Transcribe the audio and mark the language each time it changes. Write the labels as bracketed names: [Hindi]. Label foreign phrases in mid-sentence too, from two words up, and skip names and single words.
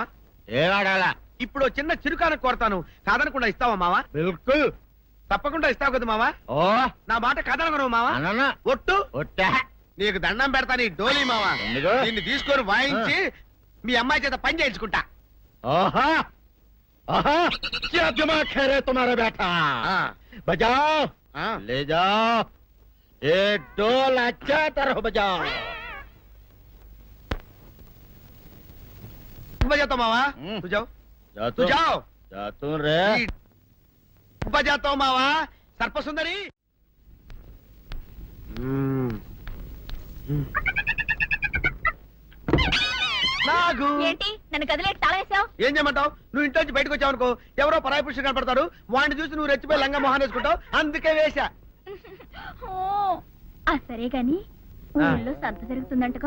[Telugu] ఏవాడాలా ఇప్పుడు ఓ చిన్న చిరుకాన కోరతాను కాదనకుండా ఇస్తావా మావా బిల్కుల్ తప్పకుండా ఇస్తావు కదా మావా ఓ నా మాట కాదనగను మావా అననా ఒట్టు ఒట్టా నీకు దండం పెడతా నీ డోలీ మావా ఎందుకు? దీన్ని తీసుకొని వాయించి మీ అమ్మాయి చేత పని చేయించుకుంటా [Hindi] ओहा ओहा क्या दिमाग है रे तुम्हारा बेटा बजाओ ले जाओ ये डोल अच्छा तरह बजाओ बजाता मावा तू जाओ जा तू जाओ जा तू रे बजाता हूँ मावा सर्प सुंदरी నాగు [Telugu] ఏంటి నన్ను గదిలేటి తాళేసావు? ఏం చేయమంటావు నువ్వు ఇంట్లో నుంచి బయటకు వచ్చావు అనుకో ఎవరో పరాయి పురుషులు కనపడతారు వాడిని చూసి నువ్వు రెచ్చిపోయి లంగా మొహాన్ వేసుకుంటావు అందుకే వేశా ఓ, ఆ సరే గాని ఊళ్ళో సంత జరుగుతుందంటగా